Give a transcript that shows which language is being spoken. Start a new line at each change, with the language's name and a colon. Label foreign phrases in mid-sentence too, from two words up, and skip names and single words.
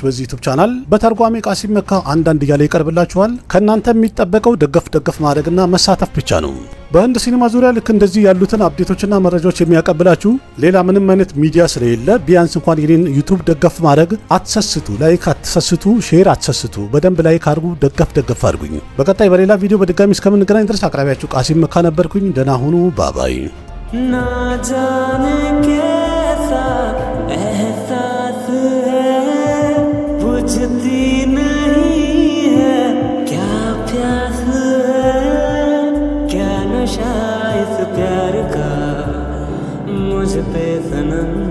Amharic: በዚህ
English: YouTube channel
Amharic: በተርጓሚ ቃሲም መካ አንዳንድ እያለ ይቀርብላችኋል። ከእናንተ የሚጠበቀው ደገፍ ማድረግና መሳተፍ ብቻ ነው። በህንድ ሲኒማ ዙሪያ ልክ እንደዚህ ያሉትን አፕዴቶችና መረጃዎች የሚያቀብላችሁ ሌላ ምንም አይነት ሚዲያ ስለሌለ ቢያንስ እንኳን የኔን ዩቲዩብ ደገፍ ማድረግ አትሰስቱ፣ ላይክ አትሰስቱ፣ ሼር አትሰስቱ። በደንብ ላይክ አድርጉ፣ ደገፍ አድርጉኝ። በቀጣይ በሌላ ቪዲዮ በድጋሚ እስከምንገናኝ ድረስ አቅራቢያችሁ ቃሲም መካ ነበርኩኝ። ደህና ሁኑ። ባባይ
Hindi: ना जाने कैसा एहसास है बुझती नहीं है क्या प्यास है क्या नशा इस प्यार का मुझ पे सनम